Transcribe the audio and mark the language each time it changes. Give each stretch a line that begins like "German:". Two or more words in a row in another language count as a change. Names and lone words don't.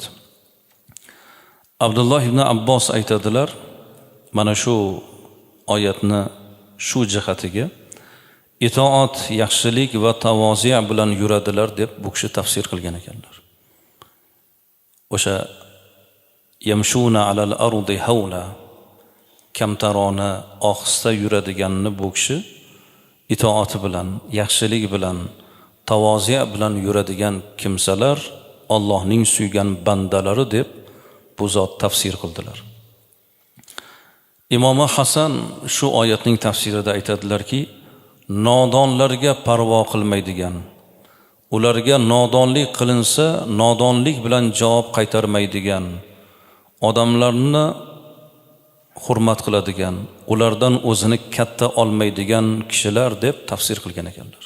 Uzbek: Abdulloh ibn Abbos aytadilar, mana shu oyatni shu jihatiga itoat, yaxshilik va tavozi bilan yuradilar deb bu kishi tafsir qilgan ekanlar. O'sha
Arabic: يمشون على الأرض هونا,
Uzbek: kamtarona ohista yuradiganni bu kishi itoati bilan, yaxshilik bilan, tavozi bilan yuradigan kimsalar Allohning suygan bandalari deb bu zot tafsir qildilar. Imom Hasan shu oyatning tafsirida aytadilarki, nodonlarga parvo qilmaydigan, ularga nodonlik qilinsa nodonlik bilan javob qaytarmaydigan, odamlarni hurmat qiladigan, ulardan o'zini katta olmaydigan kishilar deb tafsir qilgan ekanlar.